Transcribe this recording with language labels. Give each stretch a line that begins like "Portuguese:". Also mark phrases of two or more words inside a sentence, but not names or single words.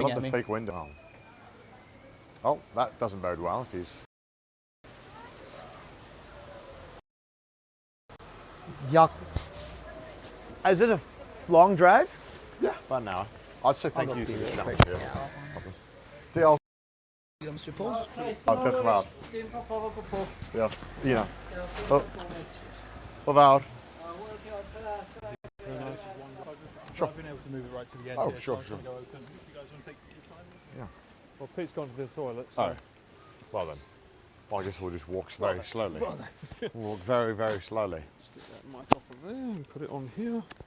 English: I love at me. the fake window. Oh, that doesn't bode well if he's... Yuck. Is it a long drive? Yeah, about an hour. I'd say thank I'll you go for pee this real challenge here.
Welsh: Diolch.
English: Mr. Paul?
Welsh: Diolch yn fawr. Diolch. Ia. O fawr.
English: Sure. I've been able to move it right to the end. Oh, here, sure, so it's sure. going to go open. If you guys want to take your time. Yeah. Well, Pete's gone to the toilet. So. Oh. Well then. Well, I guess we'll just walk very slowly. We'll walk very, very slowly. Let's get that mic off of there and put it on here.